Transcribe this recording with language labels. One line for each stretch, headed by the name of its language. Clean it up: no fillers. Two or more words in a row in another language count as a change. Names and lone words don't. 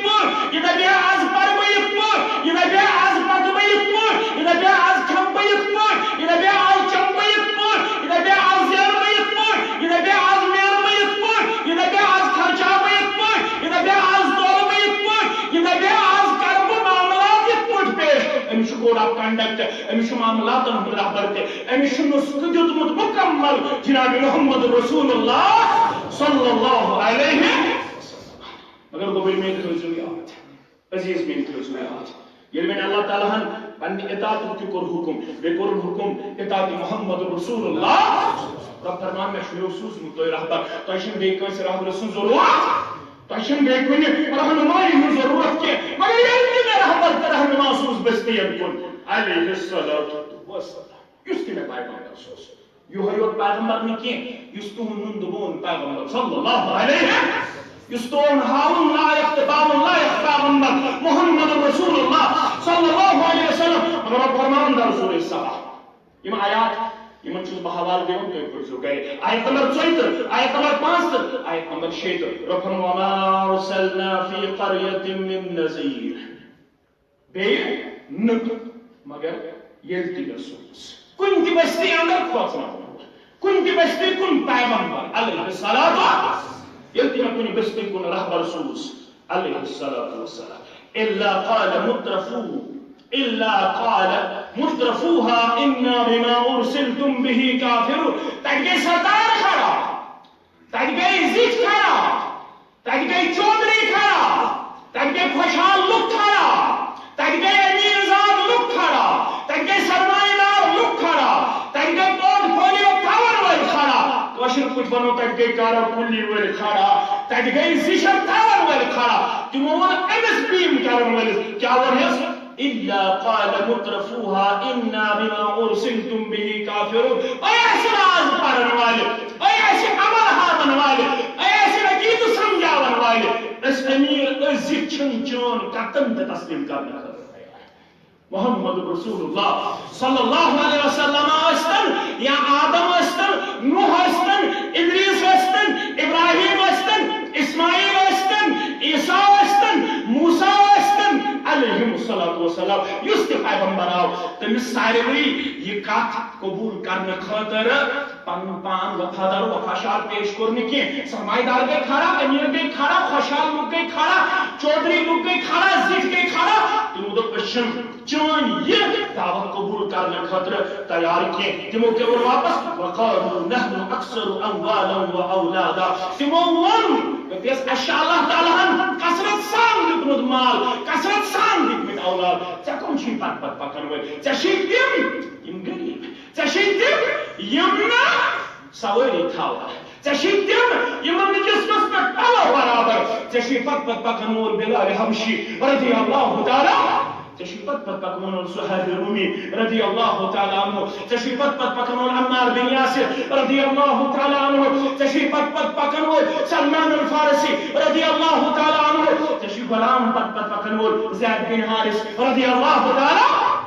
Kashmiri: پٲٹھۍ، یہِ دپہِ آز پرٕ بہٕ یِتھ پٲٹھۍ، یہِ دپہِ آز پکہٕ بہٕ یِتھ پٲٹھۍ، یہِ دپہِ آز کھٮ۪مہٕ بہٕ یِتھ پٲٹھۍ، یہِ دپہِ آز چمہٕ بہٕ یِتھ پٲٹھۍ، یہِ دپہِ آز زینہٕ بہٕ یِتھ پٲٹھۍ، یہِ دپہِ آز مینہٕ بہٕ یِتھ پٲٹھۍ، یہِ دپہِ آز خرچاو بہٕ یِتھ پٲٹھۍ، یہِ دپہِ آز تولہٕ بہٕ یِتھ پٲٹھۍ، یہِ دپہِ آز کرٕ بہٕ کنڈکٹ امس معاملات رہبر امس نسخہ دیتمت مکمل جناب
Arabic: محمد رسول اللہ صلی اللہ علیہ وسلم.
Kashmiri: مگر گوبر میں تھوزو یاد عزیز میں تھوزو یاد یل میں اللہ تعالیٰ ہن پنہ اطاعت کور حکم بے کور حکم اطاعت
Arabic: محمد رسول اللہ.
Kashmiri: رب فرمان میں شروع سوزمت تہ رہبر تہ چھن بے کٲنٛسہِ رہبر سٕنٛز ضرورت تہ چھن بے کُنہِ رہنمائی ہٕنٛز ضرورت کینٛہہ مگر ییٚلہِ تہِ مےٚ رہبر تہٕ رہنما سوٗز بستین کُن
Arabic: علیہ الصلاۃ والسلام
Kashmiri: یُس تہِ مےٚ پیغمبر سوٗز یِہوٚے یوت پیغمبر نہٕ کینٛہہ یُس تُہُنٛد نُن بون پیغمبر
Arabic: صلی اللہ علیہ
Kashmiri: یُس تُہُنٛد ہاوُن لایق تہٕ باوُن لایق پیغمبر
Arabic: محمد رسول اللہ صلی اللہ علیہ وسلم.
Kashmiri: مگر رب فرمان در سورہ سبا یِم آیات یمن چھُس بہٕ حوالہٕ دِوان تُہۍ پٔرزیٚو گرِ. آیت نمبر 34 آیت نمبر 35 آیت نمبر 36 رب فرمان
Arabic: وما ارسلنا فی قرية من نذیر
Kashmiri: بیٚیہِ نہٕ مگر ییٚلہِ تہِ مےٚ سوٗز کُنہِ تہِ بستی اندر کھوژناوُن کُنہِ تہِ بستی کُن پیغمبر
Arabic: علیہ الصلاۃ
Kashmiri: ییٚلہِ تہِ مےٚ کُنہِ بستی کُن رہبر سوٗز
Arabic: علیہ الصلاۃ والسلام إلا قال مترفوها إنا بما أرسلتم به كافرون.
Kashmiri: تَتہِ گٔے سردار کھڑا تَتہِ گٔے زِٹھۍ کھڑا تَتہِ گٔے چودھری کھڑا تَتہِ گٔے خۄشحال لُکھ کھڑا تَتہِ گٔے أمیٖر زاد لُکھ کھڑا تَتہِ گٔے سرمایہ دار لُکھ کھڑا تَتہِ گٔے پورٹ فولیو تھاون وٲلۍ کھڑا کٲشِر پٲٹھۍ وَنو تَتہِ گٔے کارا کُلی وٲلۍ کھڑا تَتہِ گٔے زِشر تھاون وٲلۍ کھڑا تِمو ووٚن أمِس بیٖم کرن وٲلِس کیٛاہ ووٚنہس
Arabic: إلا قال مترفوها إنا بما أرسلتم به كافرون.
Kashmiri: أياسي راز پرن والے أياسي عمل ہاون والے أياسي عقیدہ سمجھاون والے اس امیر عزت چھن چون قطن تہ تسلیم کرنے
Arabic: محمد رسول اللہ صلی اللہ علیہ وسلم
Kashmiri: ٲسۍتن یا آدم ٲسۍتن نوح ٲسۍتن ادریس ٲسۍتن ابراہیم ٲسۍتن اسماعیل ٲسۍتن عیسیٰ ٲسۍتن موسیٰ ٲسۍتن
Arabic: علیہ الصلاۃ والسلام
Kashmiri: یُس تہِ پیغمبر آو تٔمِس ساروٕے یہِ کتھ قبوٗل کرنہٕ خٲطرٕ پنُن پان وفادار وفاشار پیش کوٚر نہٕ کینٛہہ. سرمایہ دار گٔے کھڑا أمیٖر گٔے کھڑا خۄشحال لُکھ گٔے کھڑا چودھری لُکھ گٔے کھڑا زِٹھۍ گٔے کھڑا تِمو دوٚپ أسۍ چھِنہٕ چٲنۍ یہِ دعوت قبوٗل کرنہٕ خٲطرٕ تیار کینٛہہ. تِمو کیٛاہ ووٚن واپس
Arabic: وقالوا نحن أكثر أموالا وأولادا.
Kashmiri: تِمو ووٚن دٔپِس اَسہِ چھُ اللہ تعالیٰ ہن کثرت سان دیُتمُت مال کثرت سان دِتمٕتۍ اولاد ژےٚ کٕم چھُے پتہٕ پکن وٲلۍ ژےٚ چھُے تِم یِم غریٖب ژےٚ چھُے تِم یِم نہٕ سوٲری تھاوان ژےٚ چھُے تِم یِمن نہٕ جسمس پٮ۪ٹھ پلو برابر ژےٚ چھُے پتہٕ پکن وول بلال حبشی
Arabic: رضی اللہ تعالیٰ
Kashmiri: ژےٚ چھُے پتہٕ پکن وول صہیب رومی
Arabic: رضی اللہ تعالیٰ عنہ
Kashmiri: ژےٚ چھُے پتہٕ پکن وول عمار بن یاسر
Arabic: رضی اللہ تعالیٰ عنہ
Kashmiri: ژےٚ چھُے پتہٕ پکن وول سلمان الفارسی
Arabic: رضی اللہ تعالیٰ عنہ
Kashmiri: ژےٚ چھُے غلام پتہٕ پکن وول زید بن حارث
Arabic: رضی اللہ تعالیٰ.